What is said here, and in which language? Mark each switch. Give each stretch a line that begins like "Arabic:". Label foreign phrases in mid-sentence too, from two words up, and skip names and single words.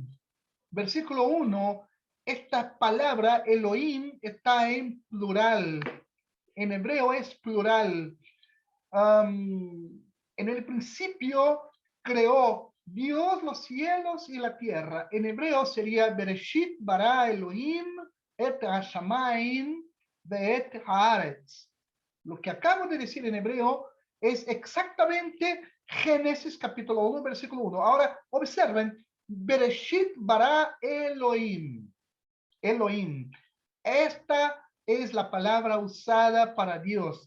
Spanish: Versículo 1, esta palabra Elohim está en plural. En hebreo es plural. En el principio creó Dios los cielos y la tierra. En hebreo sería
Hebrew: בראשית ברא אלהים את השמים ואת הארץ.
Spanish: Lo que acabo de decir en hebreo es exactamente Génesis capítulo 1, versículo 1. Ahora observen,
Hebrew: בראשית ברא אלהים.
Spanish: Elohim. Esta es la palabra usada para Dios.